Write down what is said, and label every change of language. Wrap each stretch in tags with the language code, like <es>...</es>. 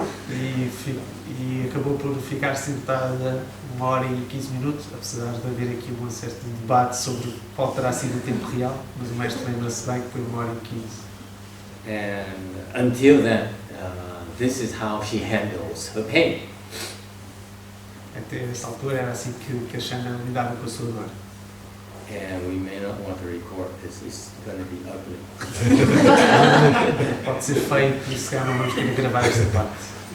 <pt>E acabou por ficar sentada 1 hora e 15 minutos, apesar de haver aqui um certo debate sobre qual terá sido o tempo real, mas o mestre lembra-se bem que foi 1 hora e 15.</pt> <en>And until then, this is how she handles her pain.</en> <pt>Até essa altura era assim que a Shana lidava com a sua dor.</pt> <en>And we may not want to record this, it's going to be ugly.</en> <pt>Pode ser feio, por isso não vamos ter que gravar esta parte.</pt>